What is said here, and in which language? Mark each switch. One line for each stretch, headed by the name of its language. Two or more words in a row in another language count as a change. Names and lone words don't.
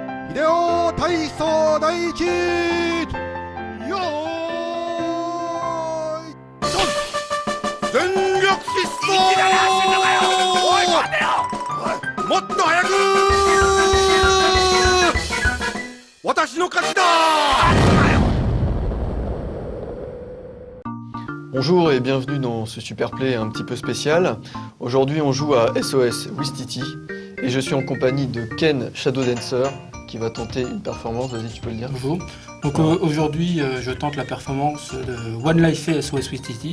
Japanese: 秀夫体操第一よーいドン全力疾走もっと早く私の勝ちだ。
French: Bonjour et bienvenue dans ce
English: super play
French: un petit peu spécial. Aujourd'hui on joue à SOS Ouistiti et je suis en compagnie de Ken Shadow Dancer qui va tenter une performance. Vas-y, tu peux le dire. Bonjour. Donc aujourd'hui je tente la performance de
English: One Life
French: SOS Ouistiti.